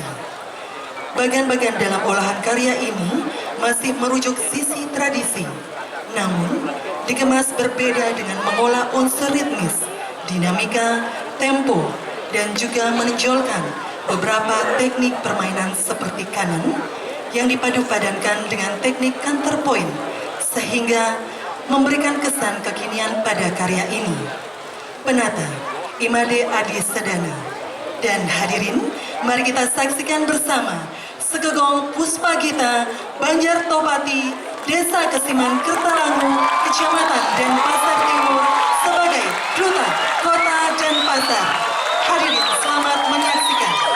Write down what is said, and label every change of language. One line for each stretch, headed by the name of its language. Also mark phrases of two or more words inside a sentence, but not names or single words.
Indonesian: Bagian-bagian dalam olahan karya ini masih merujuk sisi tradisi, namun dikemas berbeda dengan mengolah unsur ritmis, dinamika, tempo, dan juga menonjolkan beberapa teknik permainan seperti kanan yang dipadu-padankan dengan teknik counterpoint, sehingga memberikan kesan kekinian pada karya ini. Penata Imade Adi Sedana. Dan hadirin, mari kita saksikan bersama Skegong Puspagita, Banjar Topati, Desa Kesiman, Kertalangu, Kecamatan Denpasar Timur sebagai Duta Kota Denpasar. Hadirin, selamat menyaksikan.